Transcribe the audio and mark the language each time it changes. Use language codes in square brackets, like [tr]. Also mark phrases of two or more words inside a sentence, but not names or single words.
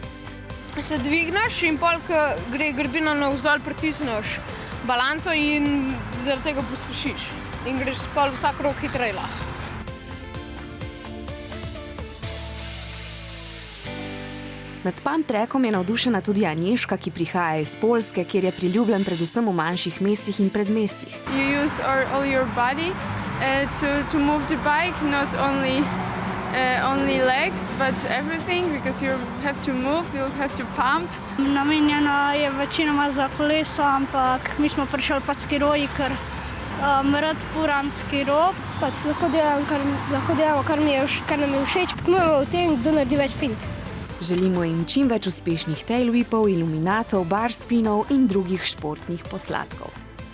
[sl] Se dvigneš in pol, ko gre grbina navzdol, pritisneš balanco in zaradi tega pospešiš. In greš pol vsak rok hitreje lahko. Nad [en] pump trackom [sl] je navdušena tudi Anješka, ki prihaja iz Poljske, kjer je priljubljen predvsem v manjših mestih in predmestjih. [en] You use all your body to move the bike, not only legs, but everything, because you have to move, you have to pump. [sl] Namenjena je večinoma za koleso, ampak mi smo prišli pač skiroji, ker rad furam skiro. Pač lahko delamo, kar nam je všeč. Tekmujemo v tem, kdo naredi več fint. Želimo jim čim več uspešnih tailwhipov, iluminatov, [en] bar spinov [sl] in drugih športnih posladkov.